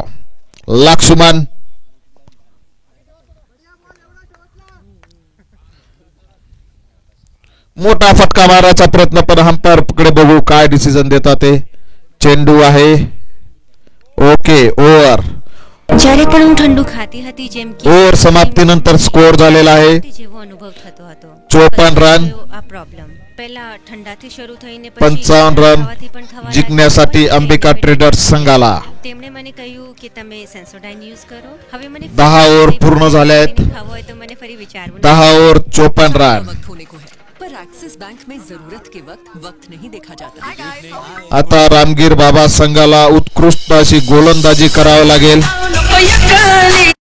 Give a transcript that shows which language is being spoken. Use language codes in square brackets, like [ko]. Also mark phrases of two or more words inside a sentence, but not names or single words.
[mr] लक्ष्मण मोठा फटका मारायचा प्रयत्न, पण अंपायर कडे बघू काय डिसिजन देतात ते. चेंडू आहे ओके. ओव्हर [gu] જ્યારે પણ હું ઠંડુ ખાતી હતી જેમ કે [mr] ओव्हर समाप्तीनंतर स्कोर झालेला आहे [gu] જેવો અનુભવ થતો હતો. 54 રન. આ પ્રોબ્લેમ પહેલા ઠંડાથી શરૂ થઈને 55 રन ખાવાથી પણ થવા [mr] जिंकण्यासाठी [gu] લાગ્યું. [mr] अंबिका ट्रेडर्स संघाला. [gu] તેમણે મને કહ્યું કે તમે સેન્સોડાઇન યુઝ કરો. હવે મને [mr] 10 ओव्हर पूर्ण झाले आहेत. [gu] ખાવો હોય તો મને ફરી વિચારવું [mr] 10 ओव्हर 54 रन. [hi] वक्त होने को है पर एक्सिस बैंक में जरूरत के वक्त नहीं देखा जाता. [mr] आता रामगीर बाबा संघाला उत्कृष्ट अशी गोलंदाजी करावी लागेल.